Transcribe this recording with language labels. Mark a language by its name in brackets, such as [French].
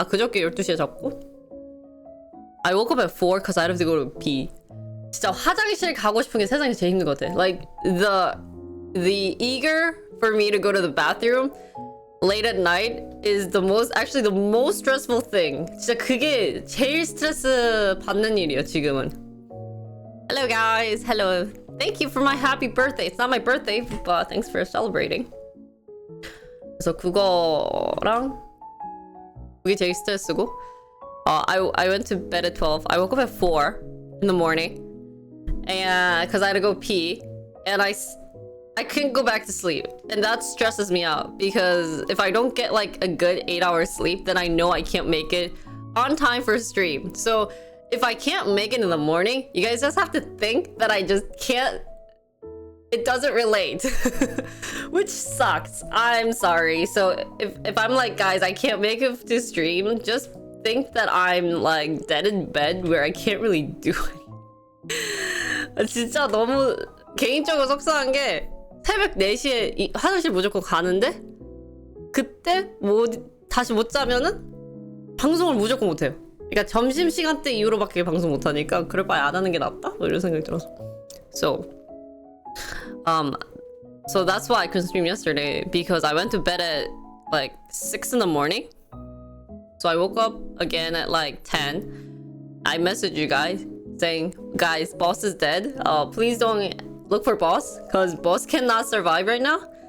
[Korean] 그저께 12시에 잤고 [English] I woke up at 4 because I had to go to pee. [Korean] 진짜 화장실 가고 싶은 게 세상에 제일 힘든 것 같아. [English] Like the eager for me to go to the bathroom late at night is the most stressful thing. [Korean] 진짜 그게 제일 스트레스 받는 일이에요, 지금은. [English] Hello guys. Hello. Thank you for my happy birthday. It's not my birthday, but thanks for celebrating. [Korean] 그래서 그거랑 그게 제일 스트레스고. [English] I went to bed at 12. I woke up at 4 in the morning. And because I had to go pee, and I couldn't go back to sleep, and that stresses me out because if I don't get like a good 8 hours sleep, then I know I can't make it on time for stream. So if I can't make it in the morning, you guys just have to think that I just can't. It doesn't relate, which sucks. I'm sorry. So if I'm like, guys, I can't make it to stream, just think that I'm like dead in bed where I can't really do anything. [Korean] 진짜 너무 개인적으로 속상한 게 새벽 4시에 화장실 무조건 가는데 그때 뭐 다시 못 자면은 방송을 무조건 못 해요. 그러니까 점심시간 때 이후로밖에 방송 못 하니까 그럴 바에 안 하는 게 낫다? 뭐 이런 생각이 들어서. [English] So that's why I couldn't stream yesterday because I went to bed at like 6 in the morning. So I woke up again at like 10. I messaged you guys saying, guys, boss is dead. Please don't look for boss because boss cannot survive right now.